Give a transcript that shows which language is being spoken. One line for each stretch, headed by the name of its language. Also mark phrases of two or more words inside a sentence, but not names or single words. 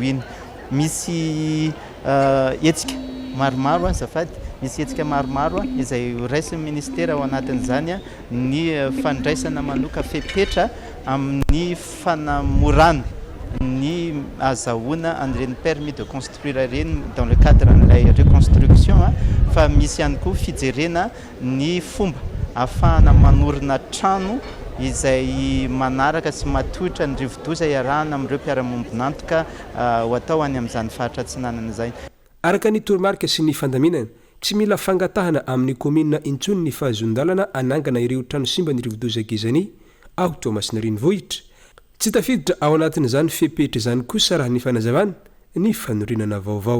Malagasy: iny misy hetsika maromaro azafady misy hetsika maromaro izay raisin'ny ministera ao anatin'izany ny fandraisana manoka fepetra amin'ny fanamorana ny azahoana an'ireny
French: permis de construire
Malagasy: reny
French: dans le cadre
Malagasy: n'ilay reconstruction fa misy ihany koa fijerena ny fomba ahafahana manorina trano izay manaraka sy matohitra ny rivodoza iarahana amin'ireo mpiara-mombonantoka ho atao any amin'izany faritra atsinanana izay. Araka ny toromarika sy ny fandaminana tsy mila fangatahana amin'ny komina intsony ny fahazon-dalana anangana ireo trano simba ny rivodoza gezany ao Tomasina renivohitra tsy tafiditra ao anatin'izany fepetra izany kosa raha ny fanazavana ny fanorenana vaovao.